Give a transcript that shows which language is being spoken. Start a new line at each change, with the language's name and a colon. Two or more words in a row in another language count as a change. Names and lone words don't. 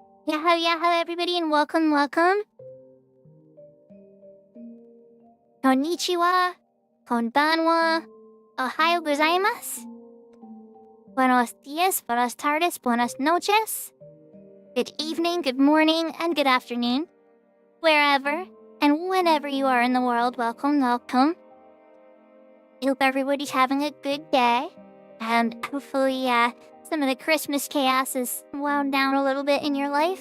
English: Yahoo, yahoo, everybody, and welcome, welcome.
Japanese: こんにちは、こんばんは、おはようございます.
Spanish: Buenos dias, buenas tardes, buenas noches.
English: Good evening, good morning, and good afternoon. Wherever and whenever you are in the world, welcome, welcome. I hope everybody's having a good day. And hopefully, some of the Christmas chaos is wound down a little bit in your life.